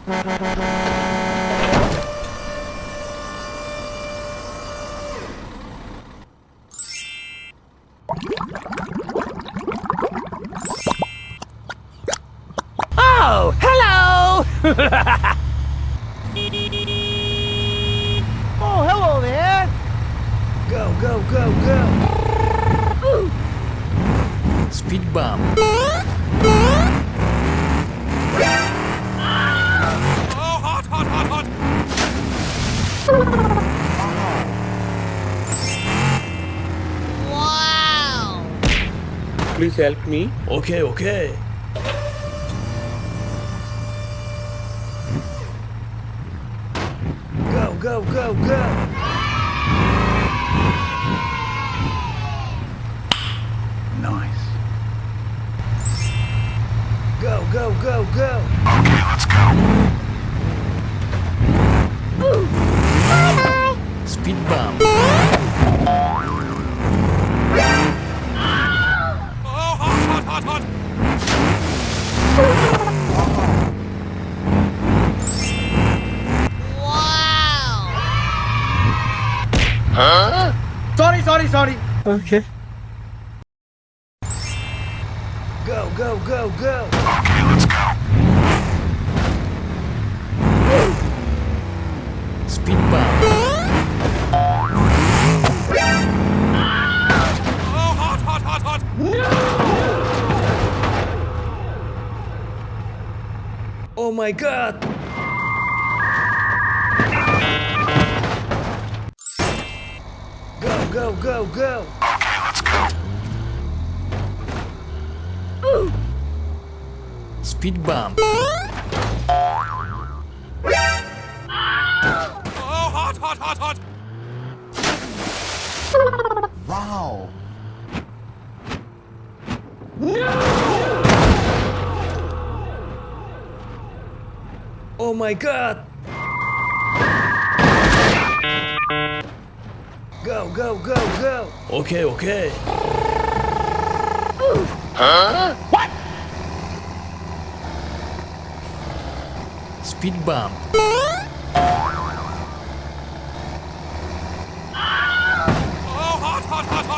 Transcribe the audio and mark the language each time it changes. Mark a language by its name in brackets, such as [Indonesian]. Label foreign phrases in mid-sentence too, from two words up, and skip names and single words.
[English] Oh, hello! Oh, hello there! Go, go, go, go! Speed bump. Oh, hot, hot, hot, hot! Wow! Please help me. Okay, okay. Go, go, go, go! Nice. Go, go, go, go! Okay, let's go. Speed bump. Oh, hot, hot, hot, hot! Wow! Sorry. Okay. Go, go, go, go! Okay, let's go. Speed bump. Oh, hot, hot, hot, hot! Oh my god! Go, go, go, go! Okay, let's go. Speed bump. Oh, hot, hot, hot, hot! Wow. Oh my god! Go, go, go, go! Okay, okay. Speed bump. Oh, hot, hot, hot, hot!